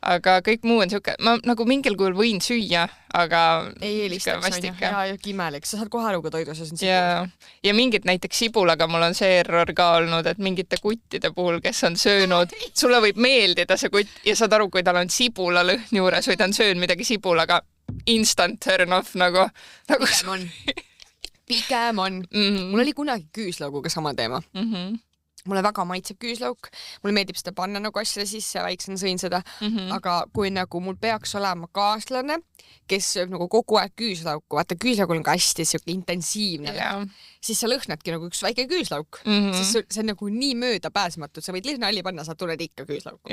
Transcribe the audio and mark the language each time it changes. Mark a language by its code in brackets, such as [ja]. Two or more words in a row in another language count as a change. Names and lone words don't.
[et] Aga kõik muu on siuke, ma nagu mingil kujul võin süüa, aga ei eelistaks, on ju. Ja kimelik, sa saad kohe aru, kui toidus on sibul. Ja mingid näiteks sibulaga mul on see error ka olnud, et mingite kuttide puhul, kes on söönud, sulle võib meeldida see kutt ja saad aru, kui tal on sibula lõhn juures või ta on söönud midagi sibulaga, [en] instant turn off nagu. [et] Pigem on. Mul oli kunagi küüslauguga sama teema. Mulle väga maitseb küüslauk, mulle meeldib seda panna nagu asjale sisse, väiksena sõin seda, aga kui nagu mul peaks olema kaaslane, kes sööb nagu kogu aeg küüslauku, vaata küüslaukul on ka hästi siuke intensiivne, siis sa lõhnadki nagu üks väike küüslauk, sest see on nagu nii möödapääsmatu, sa võid lihtsalt nalli panna, sa tunned ikka küüslauku.